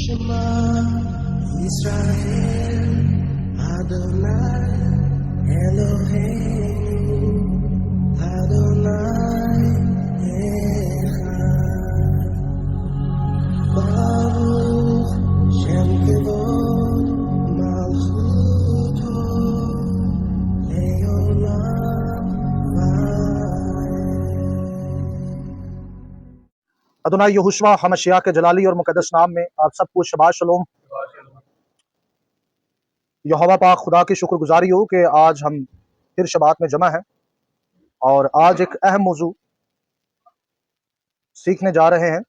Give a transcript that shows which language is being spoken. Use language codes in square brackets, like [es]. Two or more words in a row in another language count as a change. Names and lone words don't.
[he] שמע ישראל אדוני אלוהינו אדוני אחד ברוך שם כבוד מלכותו לעולם [ur] ادونائی یہوشوع ہمشیاح کے جلالی اور مقدس نام میں آپ سب کو [he] שבת שלום. [ur] یہوواہ پاک خدا کی شکرگزاری ہو کہ آج ہم پھر شبات میں جمع ہیں اور آج ایک اہم موضوع سیکھنے جا رہے ہیں.